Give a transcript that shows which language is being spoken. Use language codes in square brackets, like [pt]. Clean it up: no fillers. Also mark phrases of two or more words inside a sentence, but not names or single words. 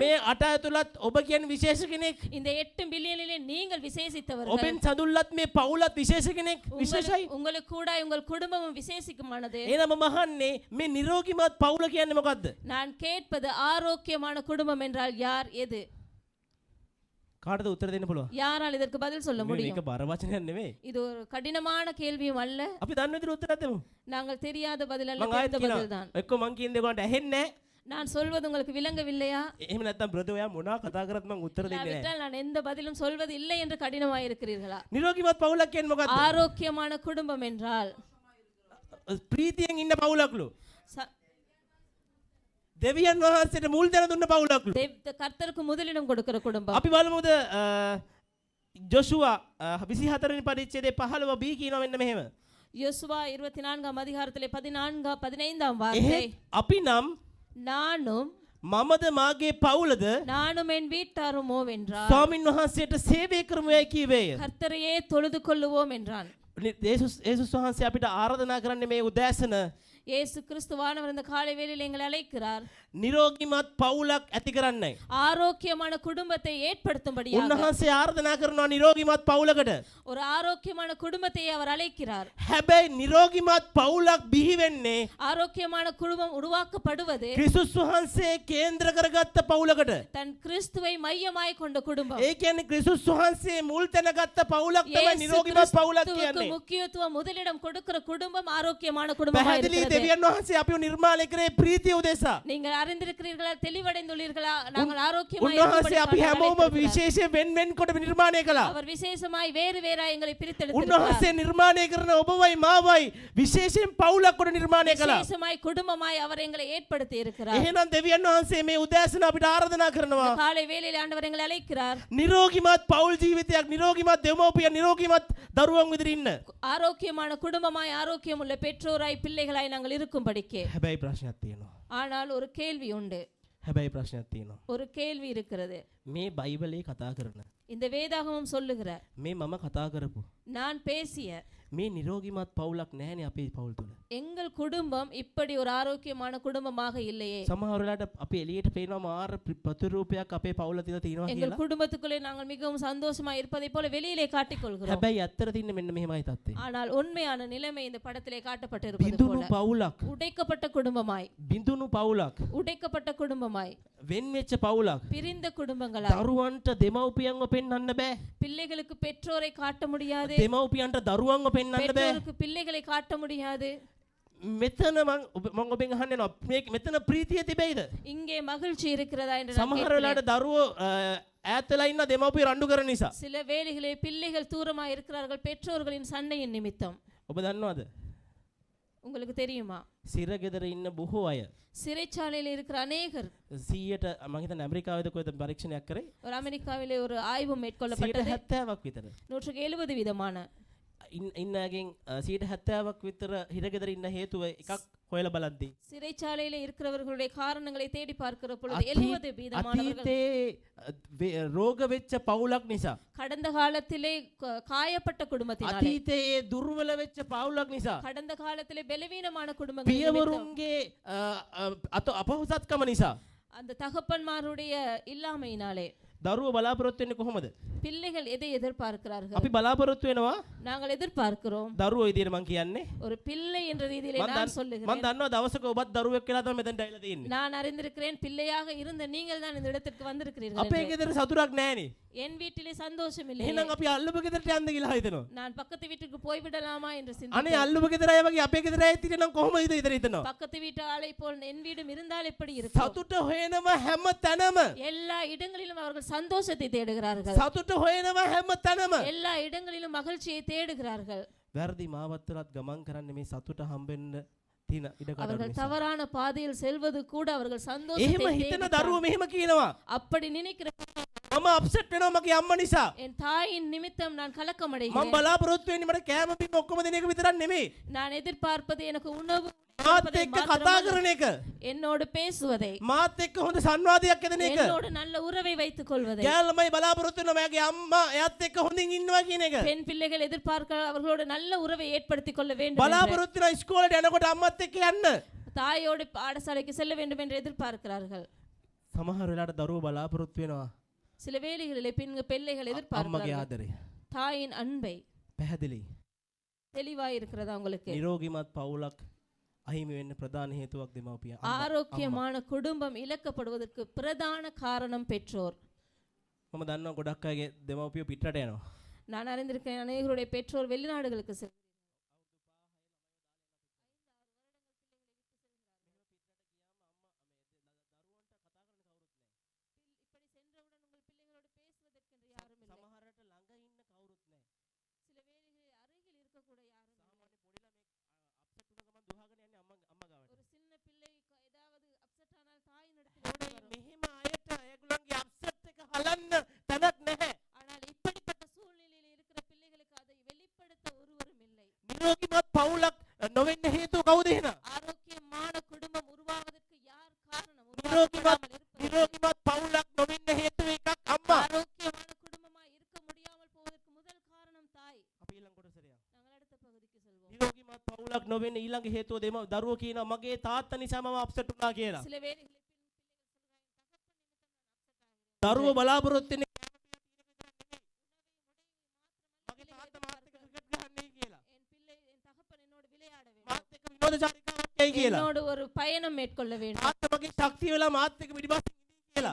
[si] මේ 8 ඇතුළත් ඔබ කියන්නේ විශේෂ කෙනෙක්. [ta] இந்த 8 பில்லியனிலே நீங்கள் விசேஷித்தவர்கள். [si] ඔබෙන් සඳුල්ලත් මේ පවුලත් විශේෂ කෙනෙක්. විශේෂයි. [ta] உங்களுக்கு கூட உங்கள் குடும்பமும் விசேஷிக்குமானது. [si] එහෙනම් මම අහන්නේ මේ නිරෝගිමත් පවුල කියන්නේ මොකද්ද? [ta] நான் கேட்பது ஆரோக்கியமான குடும்பம் என்றால் யார், எது? [si] කාටද උත්තර දෙන්න පුළුවන්? [ta] யாரால் இதற்கு பதில் சொல்ல முடியும்? [si] මේක බර වචනයක් නෙමෙයි. [ta] இது ஒரு கடினமான கேள்வியும் அல்ல. [si] අපි දන්න විදිහට උත්තරයක් දෙමු. [ta] நாங்கள் தெரியாத பதில் அல்ல, [si] මම ආයෙත් [ta] தெரிந்த பதில் தான். [si] කියනවා. එක්ක මං කියන දේ ඔයාලට ඇහෙන්නේ නැහැ. [ta] நான் சொல்வது உங்களுக்கு விளங்கவில்லையா? [si] එහෙම නැත්නම් බ්‍රදර් ඔයා මොනවා කතා කරත් මං උත්තර දෙන්නේ නැහැ. [ta] இல்லாவிட்டால் நான் எந்த பதிலும் சொல்வது இல்லை என்று கடினமாக இருக்கிறீர்களா? [si] නිරෝගිමත් පවුලක් කියන්නේ මොකද්ද? [ta] ஆரோக்கியமான குடும்பம் என்றால் [si] ප්‍රීතියෙන් ඉන්න පවුලක්ලු. ச- දෙවියන් වහන්සේට මුල් තැන දුන්න පවුලක්ලු. [ta] கர்த்தருக்கு முதலிடம் கொடுக்கிற குடும்பம். [si] අපි බලමුද ජොෂුවා 24 වෙනි පරිච්ඡේදයේ 15 b කියනවා මෙන්න මෙහෙම. [ta] யோசுவா 24ஆம் அதிகாரத்திலே 15ஆம் வார்த்தை. [si] එහෙත් අපි නම් [ta] நானும் [si] මමද මාගේ පවුලද [ta] நானும் என் வீட்டாருமோ என்றார். [si] ස්වාමින් වහන්සේට සේවය කරමු යයි කීවේය. [ta] கர்த்தரையே தொழுது கொள்ளுவோம் என்றான். [si] යේසුස් වහන්සේ අපිට ආරාධනා කරන්නේ මේ උදෑසන [ta] இயேசு கிறிஸ்துவானவர் இந்த காலை வேளையில் எங்களை அழைக்கிறார். [si] නිරෝගිමත් පවුලක් ඇති කරන්නයි. [ta] ஆரோக்கியமான குடும்பத்தை ஏற்படுத்தும்படியாக. [si] උන්වහන්සේ ආරාධනා කරනවා නිරෝගිමත් පවුලකට. [ta] ஒரு ஆரோக்கியமான குடும்பத்தை அவர் அழைக்கிறார். [si] හැබැයි නිරෝගිමත් පවුලක් බිහි වෙන්නේ [ta] ஆரோக்கியமான குடும்பம் உருவாக்கப்படுவது [si] ක්‍රිස්තුස් වහන්සේ කේන්ද්‍ර කරගත්ත පවුලකට. [ta] தன் கிறிஸ்துவை மையமாய் கொண்ட குடும்பம். [si] ඒ කියන්නේ ක්‍රිස්තුස් වහන්සේ මුල් තැන ගත්ත පවුලක් තමයි [ta] இயேசு [si] නිරෝගිමත් පවුලක් [ta] கிறிஸ்துவுக்கு [si] කියන්නේ. [ta] முக்கியத்துவம் முதலிடம் கொடுக்கிற குடும்பம் ஆரோக்கியமான குடும்பமா [si] පැහැදිලි [ta] இருக்கிறது. [si] දෙවියන් වහන්සේ අපිව නිර්මාණය කරේ ප්‍රීතිය උදෙසා. [ta] நீங்கள் அறிந்திருக்கிறீர்களா, தெளிவடைந்துள்ளீர்களா? நாங்கள் ஆரோக்கியமாய் [si] උන්වහන්සේ අපි [ta] இருக்கும்படி [si] හැමෝම [ta] அழைத்திருக்கிறார். [si] විශේෂයෙන් වෙන් කොට නිර්මාණය කළා. [ta] அவர் விசேஷமாய் வேறு வேறாய் எங்களை பிரித்தெடுத்திருக்கிறார். [si] උන්වහන්සේ නිර්මාණය කරන ඔබවයි මාවයි විශේෂයෙන් පවුලක් කොට නිර්මාණය කළා. [ta] விசேஷமாய் குடும்பமாய் அவர் எங்களை ஏற்படுத்தி இருக்கிறார். [si] එහෙනම් දෙවියන් වහන්සේ මේ උදෑසන අපිට ආරාධනා කරනවා. [ta] காலை வேளையில் ஆண்டவர் எங்களை அழைக்கிறார். [si] නිරෝගිමත් පවුල් ජීවිතයක්, නිරෝගිමත් දෙමව්පියන්, නිරෝගිමත් දරුවන් විදිහට ඉන්න. [ta] ஆரோக்கியமான குடும்பமாய் ஆரோக்கியமுள்ள பெற்றோராய் பிள்ளைகளாய் நாங்கள் இருக்கும்படிக்கு. [si] හැබැයි ප්‍රශ්නයක් තියෙනවා. [ta] ஆனால் ஒரு கேள்வி உண்டு. [si] හැබැයි ප්‍රශ්නයක් තියෙනවා. [ta] ஒரு கேள்வி இருக்கிறது. [si] මේ බයිබලේ කතා කරන [ta] இந்த வேதாகமம் சொல்லுகிற, [si] මේ මම කතා කරපු [ta] நான் பேசிய [si] මේ නිරෝගිමත් පවුලක් නැහැනේ අපේ පවුල් තුල. [ta] எங்கள் குடும்பம் இப்படி ஒரு ஆரோக்கியமான குடும்பமாக இல்லையே. [si] සමහර වෙලාවට අපි එළියට පේනවා මාර ප්‍රතිරූපයක් අපේ පවුල තියලා තියෙනවා [ta] எங்கள் [si] කියලා. [ta] குடும்பத்துக்குள்ளே நாங்கள் மிகவும் சந்தோஷமா இருப்பதை போல வெளியிலே காட்டிக்கொள்கிறோம். [si] හැබැයි ඇත්තට තින්නේ මෙන්න මෙහෙමයි තත්ත්වය. [ta] ஆனால் உண்மையான நிலைமை இந்த படத்திலே காட்டப்பட்டிருப்பது [si] බිඳුණු [ta] போல [si] පවුලක්, [ta] உடைக்கப்பட்ட குடும்பமாய், [si] බිඳුණු පවුලක්, [ta] உடைக்கப்பட்ட குடும்பமாய், [si] වෙන් වෙච්ච පවුලක්. [ta] பிரிந்த குடும்பங்களாய். [si] දරුවන්ට දෙමව්පියන්ව පෙන්වන්න බෑ. [ta] பிள்ளைகளுக்கு பெற்றோரை காட்ட முடியாது, [si] දෙමව්පියන්ට දරුවන්ව පෙන්වන්න බෑ. [ta] பெற்றோருக்கு பிள்ளைகளை காட்ட முடியாது. [si] මෙතන මම ඔබෙන් අහන්න යනවා මේ මෙතන ප්‍රීතිය තිබෙයිද? [ta] இங்கே மகிழ்ச்சி இருக்கிறதா என்று நான் [si] සමහර [ta] கேட்கிறேன். [si] වෙලාවට දරුවෝ ඈත් වෙලා ඉන්න දෙමව්පිය රණ්ඩු කරන නිසා. [ta] சில வேளைகளிலே பிள்ளைகள் தூரமாக இருக்கிறார்கள் பெற்றோர்களின் சண்டையின் நிமித்தம். [si] ඔබ දන්නවද? [ta] உங்களுக்கு தெரியுமா? [si] සිරගෙදර ඉන්න බොහෝ අය [ta] சிறைச்சாலையில் இருக்கிற அநேகர் [si] 100ට මම හිතන්නේ ඇමරිකාවේද කොහෙද පරීක්ෂණයක් කරේ [ta] ஒரு அமெரிக்காவிலே ஒரு ஆய்வு மேற்கொள்ளப்பட்டது. [si] 70ක් විතර [ta] 170 விதமான [si] ඉන්න අයගෙන් 70ක් විතර හිරගෙදර ඉන්න හේතුව එකක් හොයලා බලද්දී [ta] சிறைச்சாலையில இருக்கிறவர்களுடைய காரணங்களை தேடி பார்க்கிற பொழுது 70 வீதமானவர்கள் [si] අතීතේ රෝග වෙච්ච පවුලක් නිසා [ta] கடந்த காலத்திலே காயப்பட்ட குடும்பத்தினாலே, [si] අතීතේ දුර්වල වෙච්ච පවුලක් නිසා [ta] கடந்த காலத்திலே பலவீனமான குடும்பங்கள் நிமித்தம், [si] පියවරුන්ගේ අපහසුතාවකම නිසා [ta] அந்த தகப்பன்மாருடைய இல்லாமையினாலே [si] දරුවෝ බලාපොරොත්තු වෙන්නේ කොහොමද? [ta] பிள்ளைகள் எதை எதிர்பார்க்கிறார்கள்? [si] අපි බලාපොරොත්තු වෙනවා [ta] நாங்கள் எதிர்பார்க்கிறோம். [si] දරුවෝ විදියට මං කියන්නේ [ta] ஒரு பிள்ளை என்ற ரீதியிலே நான் [si] මං [ta] சொல்லுகிறேன். [si] දන්නවා දවසක ඔබත් දරුවෙක් කියලා තමයි මෙතනට ඇවිල්ලා තියෙන්නේ. [ta] நான் அறிந்திருக்கிறேன், பிள்ளையாக இருந்த நீங்கள் தான் இந்த இடத்திற்கு வந்திருக்கிறீர்கள் [si] අපේ [ta] என்று. [si] ගෙදර සතුටක් නැහැනේ. [ta] என் வீட்டிலே சந்தோஷம் இல்லை. [si] එහෙනම් අපි අල්ලපු ගෙදරට යන්න කියලා හිතනවා. [ta] நான் பக்கத்து வீட்டுக்கு போய்விடலாமா என்று [si] අනේ [ta] சிந்தித்தேன். [si] අල්ලපු ගෙදර අය වගේ අපේ ගෙදර අයත් ඉතින් කොහොමද ඉතින් හිතනවා. [ta] பக்கத்து வீட்டு ஆளை போல் என் வீடும் இருந்தால் எப்படி இருக்கும்? [si] සතුට හොයනවා හැම තැනම. [ta] எல்லா இடங்களிலும் அவர்கள் சந்தோஷத்தை தேடுகிறார்கள். [si] සතුට හොයනවා හැම තැනම. [ta] எல்லா இடங்களிலும் மகிழ்ச்சியை தேடுகிறார்கள். [si] වැරදි මාවත්තරත් ගමන් කරන්නේ මේ සතුට හම්බෙන්න තියෙන ඉඩ කඩ [ta] அவர்கள் [si] නිසා. [ta] தவறான பாதையில் செல்வது கூட அவர்கள் [si] එහෙම [ta] சந்தோஷத்தை [si] හිතන [ta] தேடி [si] දරුවෝ මෙහෙම කියනවා. [ta] அப்படி நினைக்கிற [si] මම අප්සෙට් වෙනවා මගේ අම්මා නිසා. [ta] என் தாயின் நிமித்தம் நான் [si] මම [ta] கலக்கமடைகிறேன். [si] බලාපොරොත්තු වෙන්නේ මට කෑම බීම ඔක්කොම දෙන එක විතරක් නෙමෙයි. [ta] நான் எதிர்பார்ப்பது எனக்கு உணவு [si] මාත් [ta] கொடுப்பதை [si] එක්ක කතා [ta] மாத்திரமல்ல, [si] කරන එක. [ta] என்னோடு பேசுவதை, [si] මාත් එක්ක හොඳ සංවාදයක් ඇදෙන එක. [ta] என்னோடு நல்ல உறவை வைத்துக் கொள்வதை. [si] ගෑල්මයි බලාපොරොත්තු වෙනවා මගේ අම්මා එයාත් එක්ක හොඳින් ඉන්නවා කියන එක. [ta] பெண் பிள்ளைகள் எதிர்பார்க்க அவர்களோடு நல்ல உறவை ஏற்படுத்திக் கொள்ள வேண்டும் என்று. [si] බලාපොරොත්තු වෙනවා ඉස්කෝලේට යනකොට අම්මත් එක්ක යන්න. [ta] தாயோடு பாடசாலைக்கு செல்ல வேண்டும் என்று எதிர்பார்க்கிறார்கள். [si] සමහර වෙලාවට දරුවෝ බලාපොරොත්තු වෙනවා [ta] சில வேளைகளிலே பிள்ளைகள் [si] අම්මගේ [ta] எதிர்பார்க்கிறார்கள் [si] ආදරය. [ta] தாயின் அன்பை. [si] පැහැදිලි. [ta] தெளிவாய் இருக்கிறதா உங்களுக்கு? [si] නිරෝගිමත් පවුලක් අහිමි වෙන්න ප්‍රධාන හේතුවක් දෙමව්පියන්. [ta] ஆரோக்கியமான குடும்பம் இழக்கப்படுவதற்கு பிரதான காரணம் பெற்றோர். [si] මම දන්නවා ගොඩක් අයගේ දෙමව්පියෝ පිටරට යනවා. [ta] நான் அறிந்திருக்கிறேன், அநேகருடைய பெற்றோர் வெளிநாடுகளுக்கு செல்கிறார்கள். இப்படி சென்றவுடன் உங்கள் பிள்ளைகளோடு பேசுவதற்கென்று யாரும் இல்லை. [si] සමහරට ළඟ ඉන්න කවුරුත් නැහැ. [ta] சில வேளைகளில் அருகில் இருக்கக்கூட யாரும் இல்லை. [si] සාමාන්‍ය පොඩි ළමෙක් අප්සෙට් වුණ ගමන් දුවගෙන යන්නේ අම්මා ගාවට. [ta] ஒரு சின்ன பிள்ளை ஏதாவது அப்செட் ஆனால் தாயின் இடத்தில் ஓடி வரும். [si] මෙහෙම අයට ඒගොල්ලන්ගේ අප්සෙට් එක හලන්න තැනක් නැහැ. [ta] ஆனால் இப்படிப்பட்ட சூழ்நிலையில் இருக்கிற பிள்ளைகளுக்கு அதை வெளிப்படுத்த ஒருவரும் இல்லை. [si] නිරෝගිමත් පවුලක් නොවෙන්න හේතුව කවුද එහෙනම්? [ta] ஆரோக்கியமான குடும்பம் உருவாவதற்கு யார் காரணம்? [si] නිරෝගිමත් පවුලක් නොවෙන්න හේතුව එකක් අම්මා. [ta] ஆரோக்கியமான குடும்பமாய் இருக்க முடியாமல் போவதற்கு முதல் காரணம் தாய். [si] අපි ඊළඟ කොටසට යමු. [ta] நாங்கள் அடுத்த பகுதிக்கு செல்வோம். [si] නිරෝගිමත් පවුලක් නොවෙන්න ඊළඟ හේතුව දරුවෝ කියනවා මගේ තාත්තා නිසා මම අප්සෙට් වුණා කියලා. [ta] சில வேளைகளில் [si] දරුවෝ බලාපොරොත්තු වෙන්නේ මගේ තාත්තා මාත් එක්ක ක්‍රිකට් ගහන්නේ කියලා. [ta] என் பிள்ளை என் தகப்பன் என்னோடு விளையாட வேண்டும், [si] මාත් එක්ක විනෝදචාරිකාවක් යයි කියලා. [ta] என்னோடு ஒரு பயணம் மேற்கொள்ள வேண்டும், [si] තාත්තා මගේ ශක්තිය වෙලා මාත් එක්ක පිටිපස්සේ ඉඳී කියලා.